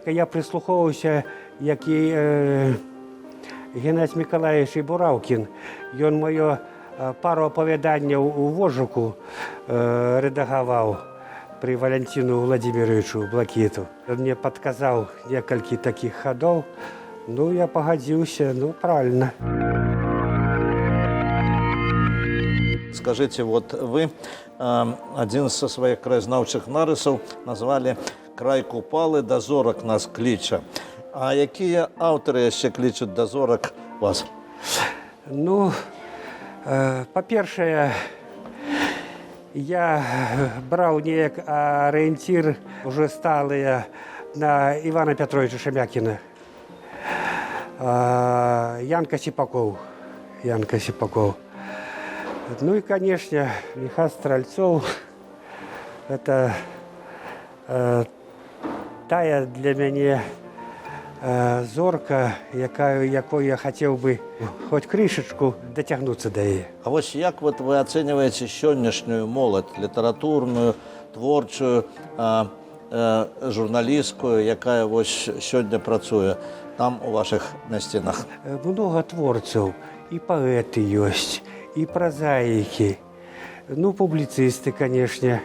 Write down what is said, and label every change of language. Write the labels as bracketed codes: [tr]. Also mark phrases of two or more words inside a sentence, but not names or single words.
[be] Я прыслухоўваўся, які Геннадзь Миколаевич Бураўкін. Ён маё пару апавяданняў у Вожыку рэдагаваў пры Валентину Владимировичу Блакіту. [ru] Он мне [be] падказаў некалькі такіх хадоў. Ну, я пагадзіўся, ну, [ru] правильно. Скажите, вот вы один со своих [be] краезнаўчых нарысаў [ru] назвали «Край Купалы да зорак нас кліча». [be] А якія аўтары яшчэ клічуць да зорак вас? Ну, па-першае, я браў неяк арыенцір уже сталыя на Івана Пятровича Шамякіна. Янка Сіпакоў. [ru] Ну и, конечно, Михаил Стральцов. [be] Это тая для мяне зорка, якой я [ru] хотел бы хоть крышечку дотягнуться [be] до яе. А вось як вот вы ацэньваеце сённяшнюю моладзь, літаратурную, творчую, журналістскую, якая вось сёння працуе там у ваших мясцінах? Много творцаў, і паэты ёсць, і празаікі, ну, публіцысты, конечно.